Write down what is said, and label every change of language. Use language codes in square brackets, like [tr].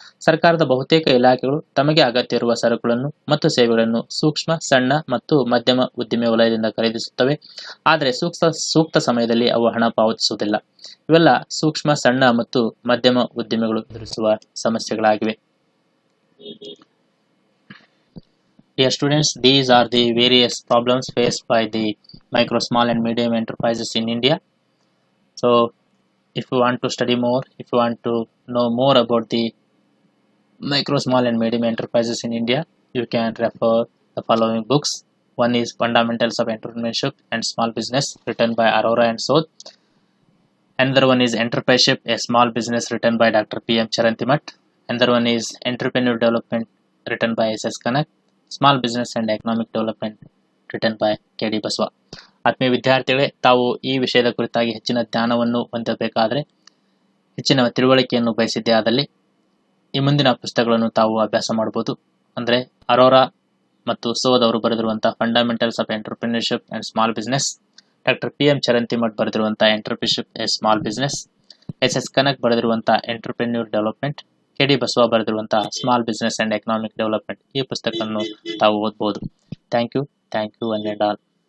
[kn] ಸರ್ಕಾರದ ಬಹುತೇಕ ಇಲಾಖೆಗಳು ತಮಗೆ ಅಗತ್ಯ ಇರುವ ಸರಕುಗಳನ್ನು ಮತ್ತು ಸೇವೆಗಳನ್ನು ಸೂಕ್ಷ್ಮ, ಸಣ್ಣ ಮತ್ತು ಮಧ್ಯಮ ಉದ್ದಿಮೆ ವಲಯದಿಂದ ಖರೀದಿಸುತ್ತವೆ. ಆದರೆ ಸೂಕ್ತ ಸಮಯದಲ್ಲಿ ಅವು ಹಣ ಪಾವತಿಸುವುದಿಲ್ಲ. ಇವೆಲ್ಲ ಸೂಕ್ಷ್ಮ, ಸಣ್ಣ ಮತ್ತು ಮಧ್ಯಮ ಉದ್ದಿಮೆಗಳು ಎದುರಿಸುವ ಸಮಸ್ಯೆಗಳಾಗಿವೆ. [en] Dear students, these are the various problems faced by the micro, small and medium enterprises in India. So, if you want to study more, if you want to know more about the micro, small and medium enterprises in India, you can refer the following books. One is Fundamentals of Entrepreneurship and Small Business, written by Arora and Sodh. Another one is Entrepreneurship, a Small Business, written by Dr. P.M. Charantimat. Another one is Entrepreneur Development, written by S.S. Kanak. Small business and economic development written by K D Basava. [kn] ಆತ್ಮೀಯ ವಿದ್ಯಾರ್ಥಿಗಳೇ, ತಾವು ಈ ವಿಷಯದ ಕುರಿತಾಗಿ ಹೆಚ್ಚಿನ ಜ್ಞಾನವನ್ನು ಹೊಂದಬೇಕಾದರೆ, ಹೆಚ್ಚಿನ ತಿಳುವಳಿಕೆಯನ್ನು ಬಯಸಿದ್ದೇ ಆದಲ್ಲಿ ಈ ಮುಂದಿನ ಪುಸ್ತಕಗಳನ್ನು ತಾವು ಅಭ್ಯಾಸ ಮಾಡ್ಬೋದು. ಅಂದರೆ ಅರೋರಾ ಮತ್ತು ಸೋದ್ ಅವರು ಬರೆದಿರುವಂಥ fundamentals of entrepreneurship and small business, doctor P M Charantimath ಬರೆದಿರುವಂಥ entrepreneurship A small business, S S Kanak ಬರೆದಿರುವಂಥ ಎಂಟರ್ಪ್ರೆನ್ಯೂರ್ development, K D Basava ಬರೆದಿರುವಂತಹ small business and economic development, ಈ ಪುಸ್ತಕವನ್ನು ತಾವು ಓದ್ಬೋದು. [en] Thank you one and all.